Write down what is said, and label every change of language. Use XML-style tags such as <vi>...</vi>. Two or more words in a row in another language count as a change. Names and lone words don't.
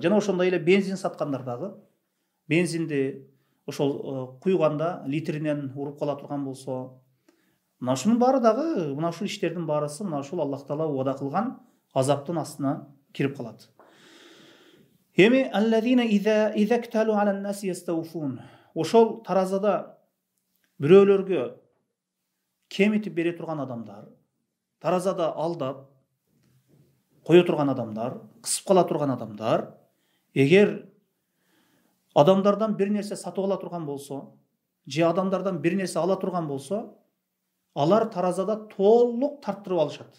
<ky>Жана ошондой эле бензин саткандар дагы, бензинди ошол куйганда литринен уруп кала турган болсо, мына ушунун баары дагы, мына ушул иштердин баарысы мына ушул Аллах Таала уада кылган азаптын астына кирип калат.</ky> <ar>الآن الذين إذا اكتالوا على الناس يستوفون.</ar> <ky>Ошол таразада бирөөлөргө кемитип бере турган адамдар, таразада алдап кое турган адамдар, кысып кала турган адамдар, эгер адамдардан бир нерсе сатып ала турган болсо, же адамдардан бир нерсе ала турган болсо, алар таразада толук тарттырып алышат.</ky>